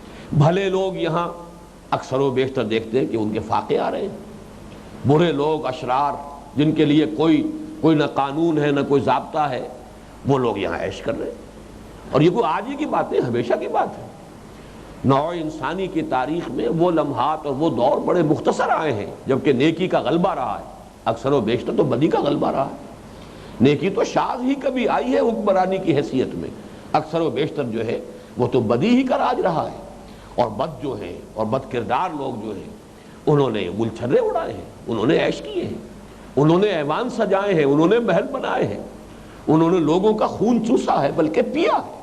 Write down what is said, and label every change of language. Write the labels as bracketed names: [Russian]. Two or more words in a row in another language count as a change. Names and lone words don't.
[Urdu] بھلے لوگ یہاں اکثر و بیشتر دیکھتے ہیں کہ ان کے فاقے آ رہے ہیں، برے لوگ اشرار جن کے لیے کوئی نہ قانون ہے نہ کوئی ضابطہ ہے، وہ لوگ یہاں عیش کر رہے ہیں۔ اور یہ کوئی آج ہی کی بات ہے، ہمیشہ کی بات ہے۔ نوع انسانی کی تاریخ میں وہ لمحات اور وہ دور بڑے مختصر آئے ہیں جبکہ نیکی کا غلبہ رہا ہے، اکثر و بیشتر تو بدی کا غلبہ رہا ہے۔ نیکی تو شاذ ہی کبھی آئی ہے حکمرانی کی حیثیت میں، اکثر و بیشتر جو ہے وہ تو بدی ہی کا راج رہا ہے۔ اور بد جو ہیں اور بد کردار لوگ جو ہیں انہوں نے گل چھرے اڑائے ہیں، انہوں نے عیش کیے ہیں، انہوں نے ایوان سجائے ہیں، انہوں نے محل بنائے ہیں، انہوں نے لوگوں کا خون چوسا ہے بلکہ پیا ہے۔